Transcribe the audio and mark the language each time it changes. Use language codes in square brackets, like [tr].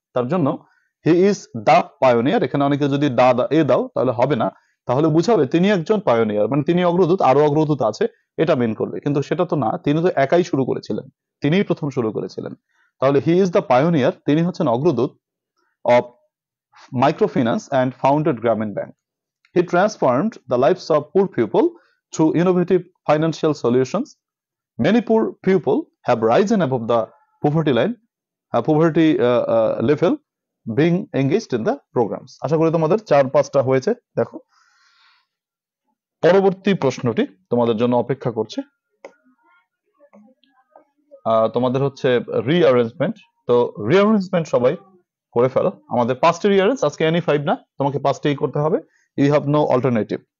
[bn] তার জন্য [en] He is the pioneer. [bn] এখানে অনেকে যদি এ দাও তাহলে হবে না, তাহলে বুঝাবে তিনি একজন পায়োনিয়ার, মানে তিনি অগ্রদূত, আরো অগ্রদূত আছে, এটা মেন করবে। কিন্তু সেটা তো না, তিনি তো একাই শুরু করেছিলেন, তিনিই প্রথম শুরু করেছিলেন। তাহলে [en] he is the pioneer, [bn] তিনি হচ্ছেন অগ্রদূত [en] of microfinance and founded Grameen Bank. He transformed the lives of poor people through innovative financial solutions. Many poor people have risen above the poverty line, poverty level, being engaged in the programs. [bn] আশা করি তোমাদের 4-5টা হয়েছে। দেখো পরবর্তী প্রশ্নটি তোমাদের জন্য অপেক্ষা করছে। তোমাদের হচ্ছে রিঅ্যারেঞ্জমেন্ট। তো রিঅ্যারেঞ্জমেন্ট সবাই করে ফেলো। আমাদের 5টি রিঅ্যারেঞ্জ, আজকে এনি 5 না, তোমাকে 5টেই করতে হবে। [en] You have no alternative.